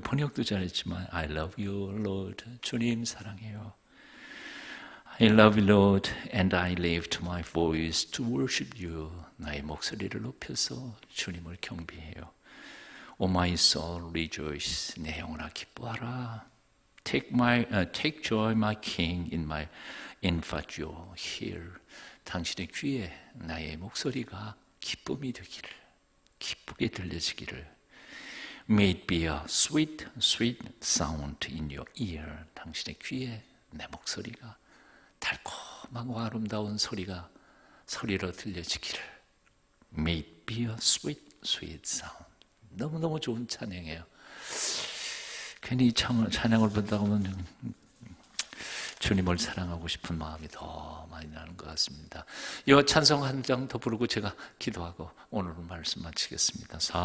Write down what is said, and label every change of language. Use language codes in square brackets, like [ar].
[ko] 번역도 잘했지만 [en] I love you, Lord. [ko] 주님 사랑해요. [en] I love you, Lord, and I lift my voice to worship you. [ko] 나의 목소리를 높여서 주님을 경배해요. [en] O my soul, rejoice. [ko] 내 영혼아 기뻐하라. [en] Take joy, my King, in my infatuation. Hear. [ko] 당신의 귀에 나의 목소리가 기쁨이 되기를, 기쁘게 들려지기를. [en] May it be a sweet, sweet sound in your ear. [ko] 당신의 귀에 내 목소리가 달콤하고 아름다운 소리로 들려지기를. [en] May it be a sweet, sweet sound. [ko] 너무너무 좋은 찬양이에요. 괜히 이 찬양을 부르다 보면 주님을 사랑하고 싶은 마음이 더 많이 나는 것 같습니다. 이 찬송 한 장 더 부르고 제가 기도하고 오늘 말씀 마치겠습니다.